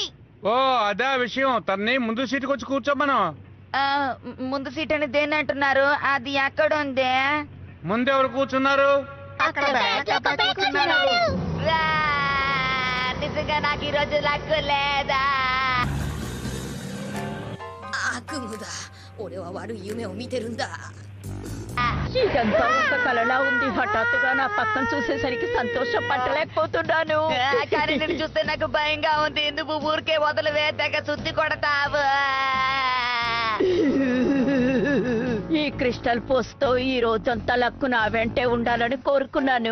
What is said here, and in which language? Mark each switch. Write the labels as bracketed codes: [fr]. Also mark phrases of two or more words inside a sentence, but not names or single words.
[te] ఓ అదే విషయం, తన్ని ముందు సీటుకి వచ్చి కూర్చోమను. ముందు సీట్ అని దేన్ని అంటున్నారు? అది ఎక్కడ ఉంది? ముందెవరు కూర్చున్నారు? నిజంగా నాకు ఈ రోజు లక్ లేదా? [ja] 悪夢だ。俺は悪い夢を見てるんだ。 [te] ఇదంతా ఒక కలలా ఉంది. హఠాత్తుగా నా పక్కన చూసేసరికి సంతోషం పట్టలేకపోతున్నాను. కానీ నేను చూస్తే నాకు భయంగా ఉంది. నువ్వు ఊరికే వదలవే, తెగ సుత్తి కొడతావు. ఈ క్రిస్టల్ పోస్తో ఈ రోజంతా లక్కు నా వెంటే ఉండాలని కోరుకున్నాను.